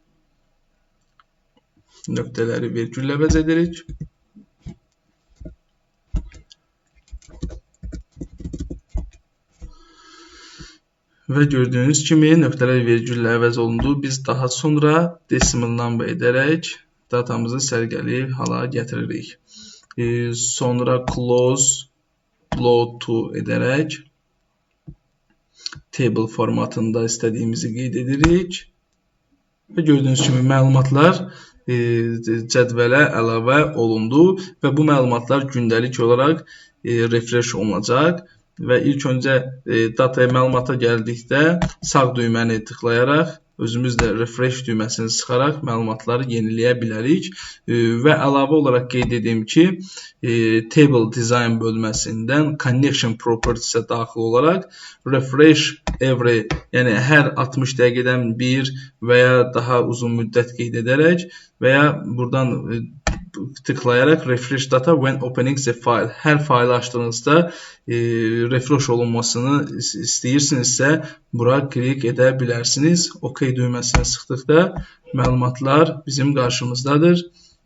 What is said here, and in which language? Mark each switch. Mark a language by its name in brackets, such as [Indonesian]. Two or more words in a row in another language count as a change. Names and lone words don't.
[Azerbaijani] Və gördüyünüz kimi nöqtələr vergüllə əvəz olundu. Biz daha sonra [English] decimal number [Azerbaijani] edərək datamızı sərgəli hala gətiririk. Sonra [English] close blow to [Azerbaijani] edərək table formatında istədiyimizi qeyd edirik. Və gördüyünüz kimi məlumatlar cədvələ əlavə olundu və bu məlumatlar gündəlik olaraq refresh olunacaq. Və ilk öncə dataya məlumata gəldikdə sağ düyməni tıklayaraq, özümüz də refresh düyməsini sıxaraq məlumatları yeniləyə bilərik. Və əlavə olaraq qeyd edeyim ki, [English] table design [Azerbaijani] bölməsindən [English] connection properties- [Azerbaijani] ə daxil olaraq [English] refresh every, [Azerbaijani] yəni hər 60 dəqiqədən bir və ya daha uzun müddət qeyd edərək və ya buradan tıklayaraq [English] refresh data when opening the file. [Azerbaijani] Hər faylı açdığınızda refresh olunmasını istəyirsinizsə bura klik edə bilərsiniz. OK düyməsini sıxdıqda məlumatlar bizim qarşımızdadır.